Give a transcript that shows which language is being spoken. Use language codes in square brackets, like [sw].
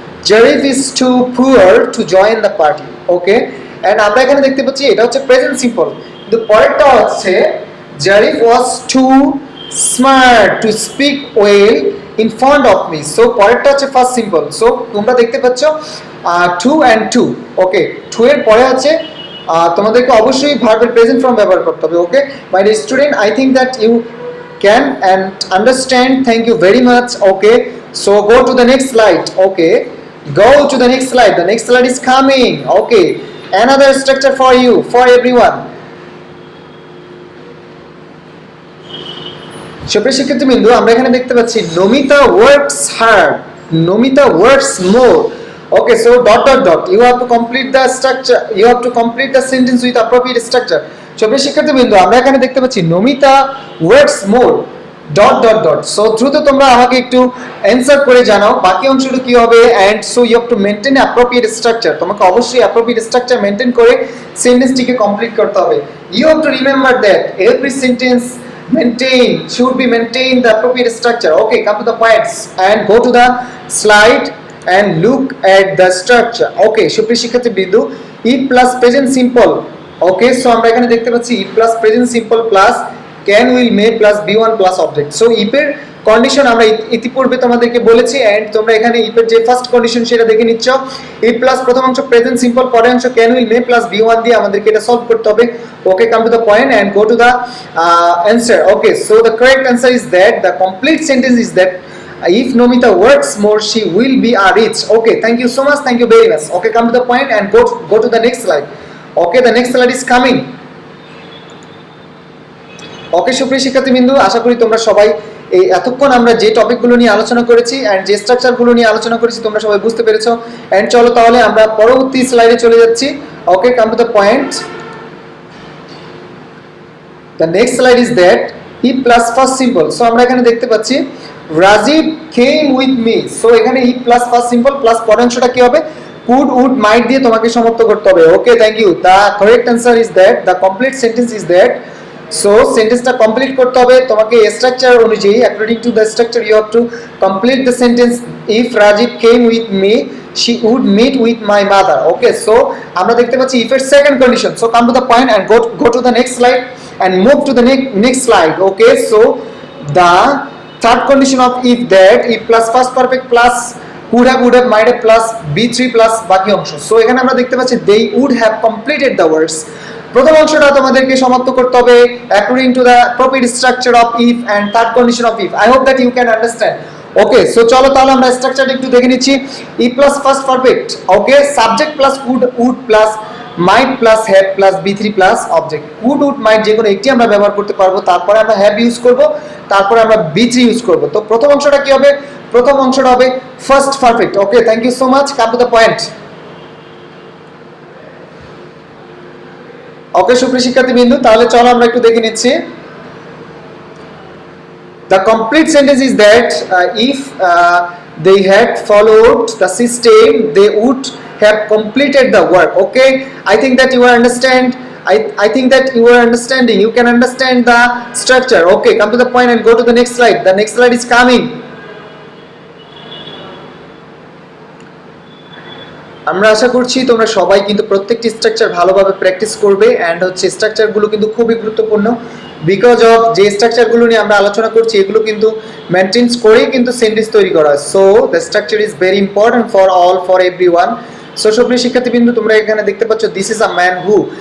[en] Zarif is too poor to join the party. Okay, and [bn] আমরা এখানে দেখতে পাচ্ছি এটা হচ্ছে প্রেজেন্ট সিম্পল, কিন্তু পরেরটা হচ্ছে [en] Zarif was too smart to speak well in front of me. [bn] So পরেরটা হচ্ছে ফার্স্ট সিম্পল। সো তোমরা দেখতে পাচ্ছ two and two. Okay, two এর পরে আছে তোমাদেরকে অবশ্যই ভার্বের প্রেজেন্ট ফর্ম ব্যবহার করতে হবে। [en] Okay my dear student, I think that you can and understand. Thank you very much. Okay, so go to the next slide. Okay, go to the next slide. The next slide is coming. Okay, another structure for you, for everyone. [bn] সুপ্রিয় শিক্ষার্থীবৃন্দ, আমরা এখানে দেখতে পাচ্ছি [en] Namita works hard, Namita works more. Okay, so dot dot dot, you have to complete the structure, you have to complete the sentence with appropriate structure. [bn] সুপ্রিয় শিক্ষার্থীবৃন্দ, আমরা এখানে দেখতে পাচ্ছি [en] Namita works more dot dot dot. [bn] সো দ্রুত তোমরা আমাকে একটু অ্যান্সার করে জানাও বাকি অংশটা কি হবে। [en] and so you have to maintain appropriate structure, [bn] তোমাকে অবশ্যই অ্যাপ্রোপ্রিয়েট স্ট্রাকচার মেইনটেইন করে সেন্টেন্সটিকে কমপ্লিট করতে হবে। [en] You have to remember that every sentence should be maintained the appropriate structure. Okay, come to the points and go to the slide and look at the structure. Okay, [bn] সুপ্রিয় শিক্ষার্থীবৃন্দ, [en] if plus present simple. Okay, so [bn] আমরা এখানে দেখতে পাচ্ছি [en] if plus present simple plus can will may plus be1 plus object. [bn] So if এর condition আমরা ইতিপূর্বে তোমাদেরকে বলেছি এন্ড তোমরা এখানে if এর যে ফার্স্ট কন্ডিশন সেটা দেখে নিচ্ছ। if plus প্রথম অংশ প্রেজেন্ট সিম্পল, পরের অংশ can will may plus be1 দিয়ে আমাদেরকে এটা সলভ করতে হবে। [en] Okay, come to the point and go to the answer. Okay, so the correct answer is that the complete sentence is that if Nomita works more, she will be a rich. Okay, thank you so much, thank you very much. Okay, come to the point and go to the next slide. Okay, the next slide is coming. [bn] ওকে সুপ্রিয় শিক্ষার্থীবৃন্দ, আশা করি তোমরা সবাই এই এতক্ষণ আমরা যে টপিকগুলো নিয়ে আলোচনা করেছি এন্ড যে স্ট্রাকচারগুলো নিয়ে আলোচনা করেছি তোমরা সবাই বুঝতে পেরেছো। এন্ড চলো তাহলে আমরা পরবর্তী স্লাইডে চলে যাচ্ছি। [en] Okay, come to the point. The next slide is that if plus first simple. So [bn] আমরা এখানে দেখতে পাচ্ছি [en] Rajib came with me. [bn] So এখানে if plus first simple plus পরের অংশটা কি হবে? could, would, might দিয়ে তোমাকে সমাপ্ত করতে হবে। [en] Okay, thank you. The correct answer is that the complete sentence is that. So [bn] সেন্টেন্সটা কমপ্লিট করতে হবে তোমাকে স্ট্রাকচার অনুযায়ী। [en] According to the structure you have to complete the sentence. If Rajib came with me she would meet with my mother. [bn] Okay, so আমরা দেখতে পাচ্ছি if এর second condition. [en] So come to the point and go to the next slide and move to the next slide. Okay, so the third condition of if that, if plus first perfect plus would have might have plus be3 plus বাকি অংশ। So এখানে আমরা দেখতে পাচ্ছি they would have completed the words। [bn] প্রথম অংশটা তোমাদেরকে সমাপ্ত করতে হবে [en] according to the appropriate structure of if and third condition of if. I hope that you can understand. [bn] Okay, so চলো তাহলে আমরা স্ট্রাকচারটা একটু দেখে নিচ্ছি। ই plus first perfect. Okay, subject plus would plus mite plus have plus বি3 plus object. Would মাইট যে কোনো একটি আমরা ব্যবহার করতে পারবো, তারপরে আমরা হ্যাভ ইউজ করব, তারপরে আমরা বি3 ইউজ করব। তো প্রথম অংশটা কি হবে? প্রথম অংশটা হবে first perfect. Okay, [en] Thank you so much, come to the point. [bn] ওকে সুপ্রিয় শিক্ষার্থীবৃন্দ, তাহলে চলো আমরা একটু দেখে নিচ্ছি। [en] The complete sentence is that if they had followed the system, they would have completed the work. Okay, I think that you are understand. I think that you are understanding. You can understand the structure. Okay, come to the point and go to the next slide. The next slide is coming. [bn] আমরা আশা করছি তোমরা সবাই কিন্তু প্রত্যেকটি structure ভালোভাবে practice করবে and হচ্ছে স্ট্রাকচারগুলো কিন্তু খুবই গুরুত্বপূর্ণ বিকজ অফ যে স্ট্রাকচারগুলো নিয়ে আমরা আলোচনা করছি এগুলো কিন্তু মেইনটেইন করেই কিন্তু সেন্টেন্স তৈরি করা হয়। [en] So the structure is very important for all, for everyone. [bn] So সুপ্রিয় শিক্ষার্থীবৃন্দ, তোমরা এখানে দেখতে পাচ্ছ [en] This is a man who.